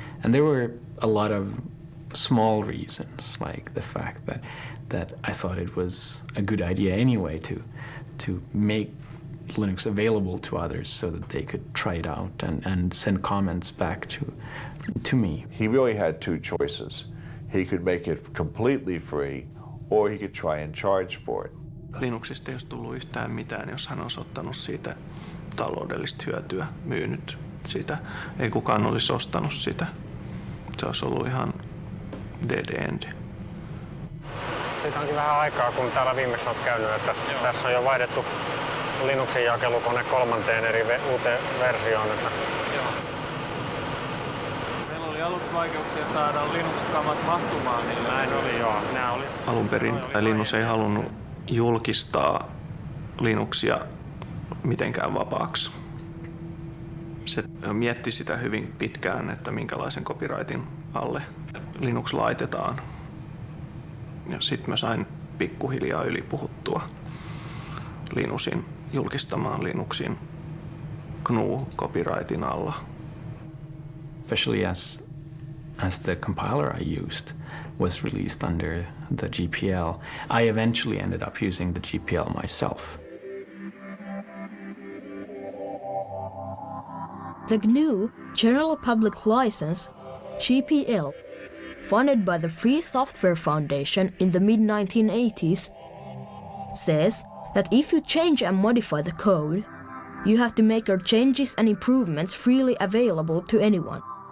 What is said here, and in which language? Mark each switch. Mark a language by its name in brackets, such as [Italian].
[English] And there were a lot of small reasons, like the fact that I thought it was a good idea anyway to make Linux available to others so that they could try it out and send comments back to me. He really had two choices. He could make it completely free, or he could try and charge for it. [Finnish] Linuxista ei olisi tullut yhtään mitään, jos hän olisi ottanut siitä taloudellista hyötyä, myynyt sitä. Ei kukaan olisi ostanut sitä. Se olisi ollut ihan [English] dead end. [Finnish] Siitä onkin vähän aikaa, kun täällä viimeksi olet käynyt, että tässä on jo vaihdettu Linuxin jakelukone 3 uuteen versioon. Että... Joo. Meillä oli aluksi vaikeuksia saada Linux-kamat mahtumaan niille. Näin oli, joo. Nämä oli. Alun perin Linus ei halunnut julkistaa Linuxia mitenkään vapaaksi. Se mietti sitä hyvin pitkään, että minkälaisen copyrightin alle Linux laitetaan. Ja sitten mä sain pikkuhiljaa ylipuhuttua Linusin julkistamaan Linuxin GNU-copyrightin alla. [English] Especially as the compiler I used was released under the GPL, I eventually ended up using the GPL myself. The GNU General Public License, GPL, funded by the Free Software Foundation in the mid-1980s, says that if you change and modify the code, you have to make your changes and improvements freely available to anyone.